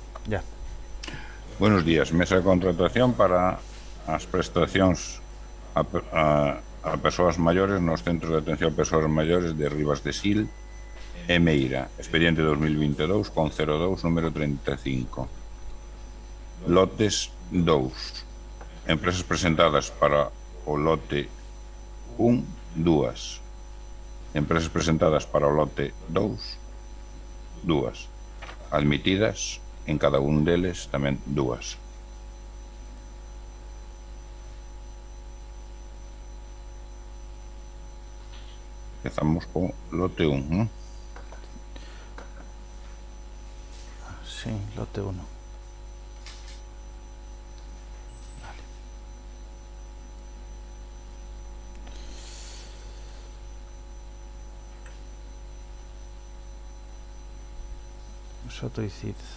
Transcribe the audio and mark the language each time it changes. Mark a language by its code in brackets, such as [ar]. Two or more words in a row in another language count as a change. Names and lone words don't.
[es] Ya. Buenos días. [gl] Mesa de contratación para as prestacións a persoas maiores nos centros de atención a persoas maiores de Rivas de Sil e Meira. Expediente 2022 con 02 número 35. Lotes 2. Empresas presentadas para o lote 1, 2. Empresas presentadas para o lote 2, 2. Admitidas en cada un deles tamén 2. Empezamos con lote 1, ¿no? Sí, lote 1. Soto y Cid.